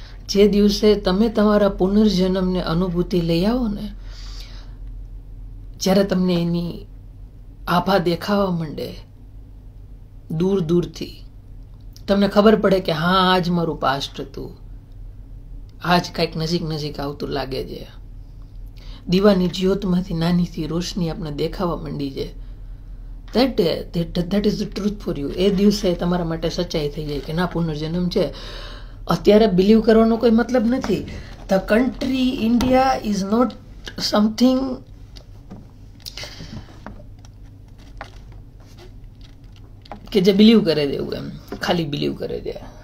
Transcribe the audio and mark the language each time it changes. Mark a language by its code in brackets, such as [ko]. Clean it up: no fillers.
[gu] જે દિવસે તમે તમારા પુનર્જન્મને અનુભૂતિ લઈ આવો ને, જ્યારે તમને એની આભા દેખાવા માંડે દૂર દૂરથી, તમને ખબર પડે કે હા આજ મારું પાસ્ટ હતું, આજ કંઈક નજીક આવતું લાગે છે. દીવાની જ્યોતમાંથી નાનીથી રોશની આપણે દેખાવા માંડી છે. [en] that is the truth for you. [gu] એ દિવસે તમારા માટે સચ્ચાઈ થઈ જાય કે ના પુનર્જન્મ છે. અત્યારે બિલીવ કરવાનો કોઈ મતલબ નથી. [en] the country India is not something [gu] કે જે બિલીવ કરે છે એવું, એમ ખાલી બિલીવ કરે છે.